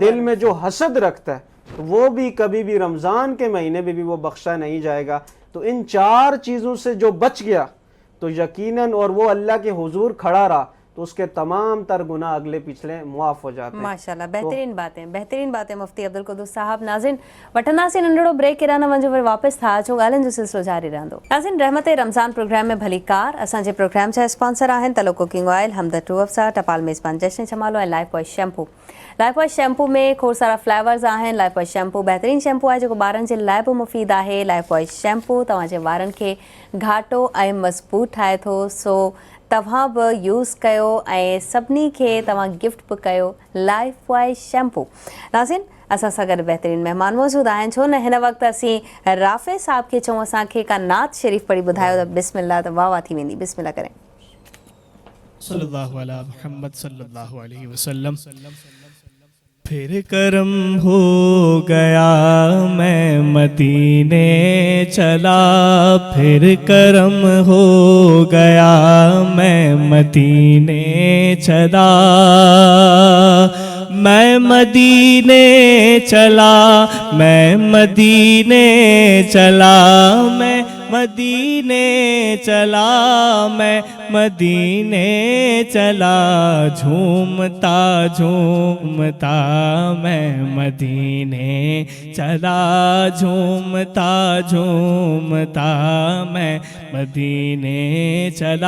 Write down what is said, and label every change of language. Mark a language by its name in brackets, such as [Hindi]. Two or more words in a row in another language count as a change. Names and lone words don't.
[Urdu] دل میں جو حسد رکھتا ہے، تو وہ بھی کبھی بھی رمضان کے مہینے میں بھی وہ بخشا نہیں جائے گا۔ تو ان چار چیزوں سے جو بچ گیا تو یقیناً اور وہ اللہ کے حضور کھڑا رہا تو اس کے تمام تر گناہ اگلے پچھلے معاف ہو جاتے ہیں۔ ماشاءاللہ، بہترین باتیں مفتی عبدالقدوس صاحب۔ [Sindhi] ناظرین وٹھندا سے ننڈڑو بریک کرانا ونجو ور واپس تھا جو ॻाल्हियुनि जो सिलसिलो जारी रहंदो। नाज़रीन रहमत रमज़ान प्रोग्राम में भली कार असांजे प्रोग्राम जा स्पॉन्सर आहिनि तलो [English] cooking oil, [Sindhi] हमदर्द टू अफ़सा, टपाल मेज़बान जश्न जमालो ऐं लाइफ बॉय शैम्पू। लाइफ बॉय शैम्पू में खोड़ सारा फ्लेवर्स आहिनि। लाइफ बॉय शैम्पू बहितरीन शैम्पू आहे जेको ॿारनि जे लाइ बि मुफ़ीद आहे। लाइफ बॉय शैम्पू तव्हांजे वारनि खे घाटो ऐं मज़बूत ठाहे थो, सो तव्हां बि यूज़ कयो ऐं सभिनी खे तव्हां गिफ्ट बि कयो लाइफ बॉय शैम्पू। नाज़रीन असां सां गॾु बहितरीन महिमान मौजूद आहिनि, छो न हिन वक़्तु असीं राफ़े साहब खे चऊं असांखे का नात शरीफ़ पढ़ी ॿुधायो त बिस्मिल्लाह त वाह वाह थी वेंदी। [Urdu] بسم اللہ کریں. [Arabic] صلى الله على محمد صلى الله عليه وسلم. [Urdu] پھر کرم ہو گیا میں مدینے چلا، پھر کرم ہو گیا میں مدینے چلا, میں مدینے چلا، میں مدینے چلا، میں مدینے چلا، میں مدینے چلا، جھومتا جھومتا میں مدینے چلا، جھومتا جھومتا میں مدینے چلا.